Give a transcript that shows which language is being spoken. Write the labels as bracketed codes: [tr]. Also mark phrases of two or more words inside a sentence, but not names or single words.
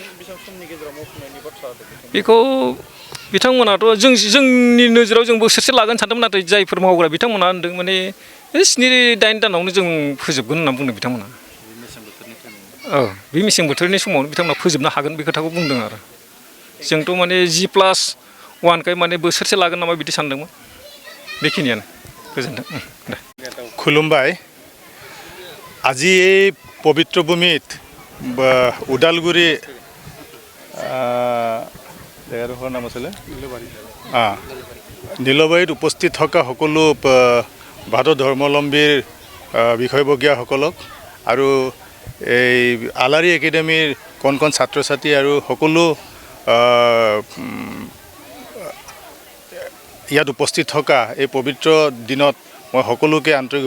[brx] बेखौ बिथांमोनाथ' जोंनि नोजोराव जों बोसोरसे लागोन सानदोंमोन नाथाय जायफोर मावग्रा बिथांमोना होनदों माने 7-8 दानावनो जों फोजोबगोन होनना बुंदों बिथांमोना बे मेसें बोथोरनि समावनो बिथांमोना फोजोबनो हागोन बे खोथाखौ बुंदों आरो जोंथ' माने G+1खाय माने बोसोरसे लागोन नामा बिदि सानदोंमोन बेखिनियानो गोजोन्थों दे [as] खुलुमबाय আজি এই পবিত্ৰ ভূমিত ওদালগুৰি জেগাডোখৰ নাম আছিলে নীলবাৰীত উপস্থিত থকা সকলো বাদ ধৰ্মাৱলম্বীৰ বিষয়ববীয়াসকলক আৰু এই আলাৰী একাডেমীৰ কণ ছাত্ৰ ছাত্ৰী আৰু সকলো ইয়াত উপস্থিত থকা এই পবিত্ৰ দিনত মই সকলোকে আন্তৰিক